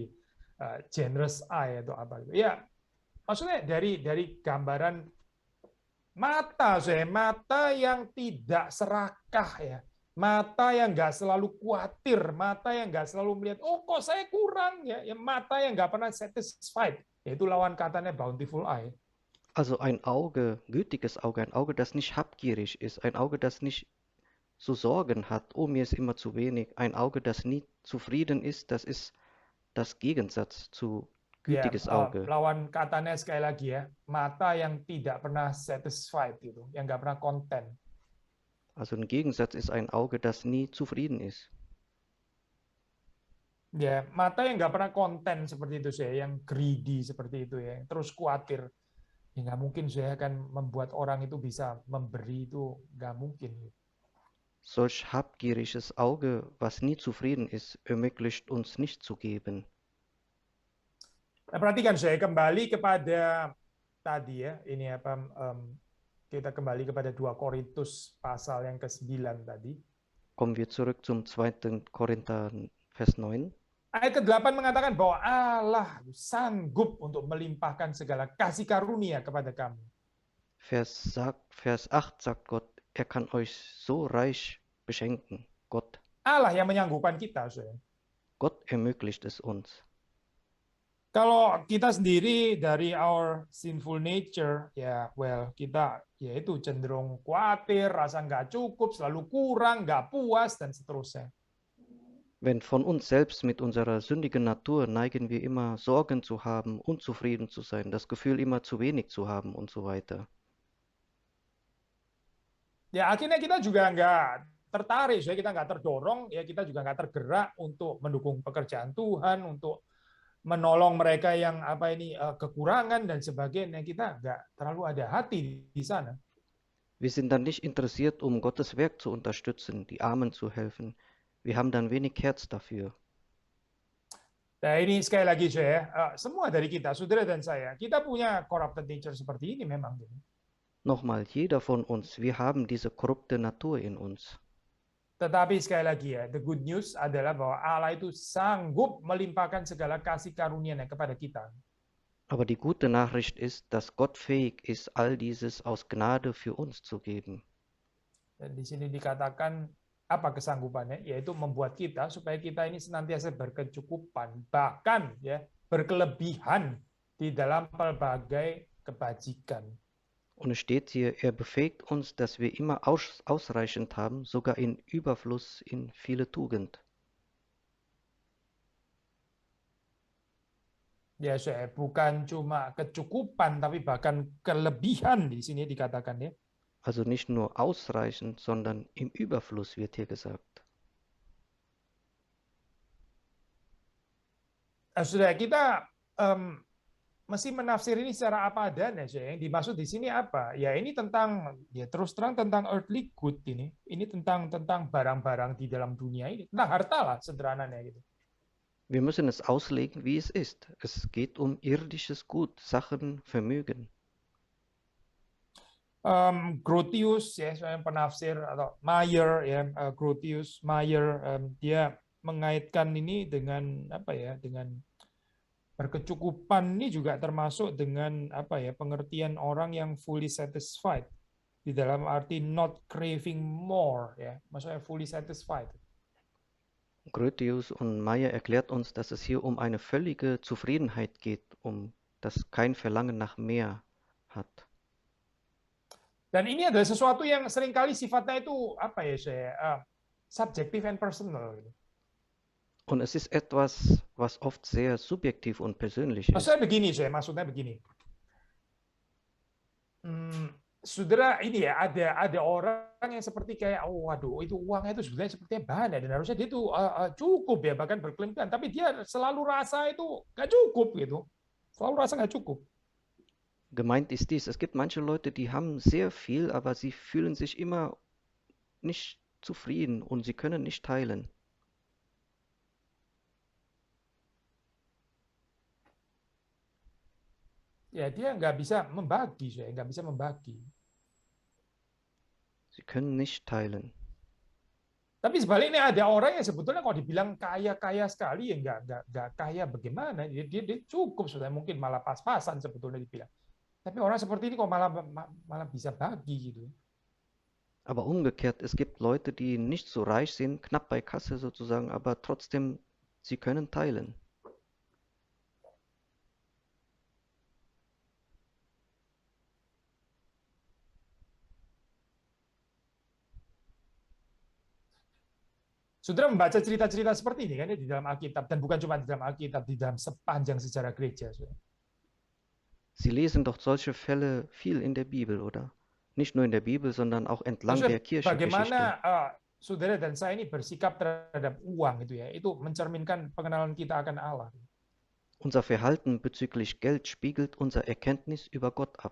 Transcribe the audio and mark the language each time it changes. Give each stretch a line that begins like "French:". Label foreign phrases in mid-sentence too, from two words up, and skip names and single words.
English: Generous eye
Indonesian: atau apa gitu. Ya, maksudnya dari gambaran mata, mata yang tidak serakah ya, mata yang nggak selalu khawatir, mata yang nggak selalu melihat, oh kok saya kurang ya, mata yang nggak pernah satisfied, yaitu lawan katanya
English: bountiful eye.
German: Also ein Auge, gütiges Auge, ein Auge, das nicht habgierig ist, ein Auge, das nicht so Sorgen hat, oh mir ist immer zu wenig, ein Auge, das nie zufrieden ist, das ist das Gegensatz zu gütiges Auge.
Indonesian: Lawan katanya sekali lagi ya, mata yang tidak pernah satisfied gitu, yang nggak pernah konten.
German: Also ein Gegensatz ist ein Auge, das nie zufrieden ist.
Indonesian: Ya, mata yang nggak pernah konten seperti itu yang greedy seperti itu ya, terus khawatir. Ya nggak mungkin akan membuat orang itu bisa memberi, itu nggak mungkin.
German: Solch habgieriges Auge, was nie zufrieden ist, ermöglicht uns nicht zu geben.
Indonesian: Nah, perhatikan kembali kepada tadi ya, ini apa? Kita kembali kepada 2 Korintus pasal yang ke-9 tadi.
German: Kommen wir zurück zum 2. Korinther Vers 9.
Indonesian: Ayat ke-8 mengatakan bahwa Allah sanggup untuk melimpahkan segala kasih karunia kepada kamu.
German: Vers 8 sagt Gott, er kann euch so reich beschenken. Gott.
Indonesian: Allah yang menyanggupkan kita,
German: Gott ermöglicht es uns.
Indonesian: Kalau kita sendiri dari
English: our sinful nature,
Indonesian: ya, well, kita yaitu cenderung khawatir, rasa nggak cukup, selalu kurang, nggak puas, dan seterusnya.
German: Wenn von uns selbst mit unserer sündigen Natur neigen wir immer Sorgen zu haben, unzufrieden zu sein, das Gefühl immer zu wenig zu haben und so weiter.
Indonesian: Ya, akhirnya kita juga nggak tertarik, so kita nggak terdorong, ya kita juga nggak tergerak untuk mendukung pekerjaan Tuhan, untuk menolong mereka yang kekurangan dan sebagainya. Kita nggak terlalu ada hati di sana.
German: Wir sind dann nicht interessiert, um Gottes Werk zu unterstützen, die Armen zu helfen. Wir haben dann wenig Herz dafür.
Indonesian: Nah, ini sekali lagi saya, semua dari kita, saudara dan saya, kita punya
English: corrupted nature
Indonesian: seperti ini memang.
German: Nochmal, jeder von uns, wir haben diese korrupte Natur in uns.
Indonesian: Tetapi sekali lagi ya,
English: the good news
Indonesian: adalah bahwa Allah itu sanggup melimpahkan segala kasih karunia-Nya kepada kita.
German: Aber die gute Nachricht ist, dass Gott fähig ist, all dieses aus Gnade für uns zu geben.
Indonesian: Dan di sini dikatakan apa kesanggupannya, yaitu membuat kita supaya kita ini senantiasa berkecukupan, bahkan ya berkelebihan di dalam pelbagai kebajikan.
German: Und es steht hier, er befähigt uns, dass wir immer ausreichend haben, sogar in Überfluss in viele Tugend.
Indonesian: Ya, saya bukan cuma kecukupan, tapi bahkan kelebihan di sini dikatakan ya.
German: Also nicht nur ausreichend, sondern im Überfluss wird hier gesagt.
Indonesian: Saudara, kita mesti menafsir ini secara apa adanya. Yang dimaksud di sini apa? Ya ini tentang, ya terus terang tentang
English: earthly good
Indonesian: ini. Ini tentang barang-barang di dalam dunia ini, tentang harta lah sederhananya gitu.
German: Wir müssen es auslegen, wie es ist. Es geht um irdisches Gut, Sachen, Vermögen.
Indonesian: Grotius ya, saya penafsir atau Meyer ya, Grotius Meyer, dia mengaitkan ini dengan apa ya, dengan berkecukupan ini juga termasuk dengan apa ya, pengertian orang yang
English: fully satisfied,
Indonesian: di dalam arti
English: not craving more
Indonesian: ya, maksudnya
English: fully satisfied.
German: Grotius und Meyer erklärt uns, dass es hier um eine völlige Zufriedenheit geht, um das kein Verlangen nach mehr hat.
Indonesian: Dan ini adalah sesuatu yang seringkali sifatnya itu apa ya, saya subjektif and personal.
German: Und es ist etwas, was oft sehr subjektiv und persönlich ist.
Indonesian: Maksudnya begini. Saudara, ini ya ada orang yang seperti kayak, oh waduh, itu uangnya itu sebenarnya sepertinya banyak dan harusnya dia itu cukup ya, bahkan berkelimpahan, tapi dia selalu rasa itu nggak cukup gitu, selalu rasa nggak cukup.
German: Gemeint ist dies, es gibt manche Leute, die haben sehr viel, aber sie fühlen sich immer nicht zufrieden und sie können nicht teilen.
Indonesian: Ya, dia nggak bisa membagi, nggak bisa membagi.
German: Sie können nicht teilen.
Indonesian: Tapi sebaliknya ada orang yang sebetulnya kalau dibilang kaya sekali, ya nggak kaya bagaimana, dia cukup, sudah mungkin malah pas-pasan sebetulnya dibilang. Tapi orang seperti ini kok malah bisa bagi gitu.
German: Aber umgekehrt, es gibt Leute, die nicht so reich sind, knapp bei Kasse sozusagen, aber trotzdem, sie können teilen.
Indonesian: Saudara membaca cerita-cerita seperti ini kan ya, di dalam Alkitab, dan bukan cuma di dalam Alkitab, di dalam sepanjang sejarah gereja.
German: Sie lesen doch solche Fälle viel in der Bibel, oder? Nicht nur in der Bibel, sondern auch entlang der Kirchengeschichte.
Indonesian: Bagaimana saudara dan saya ini bersikap terhadap uang itu mencerminkan pengenalan kita akan Allah.
German: Unser Verhalten bezüglich Geld spiegelt unser Erkenntnis über Gott ab.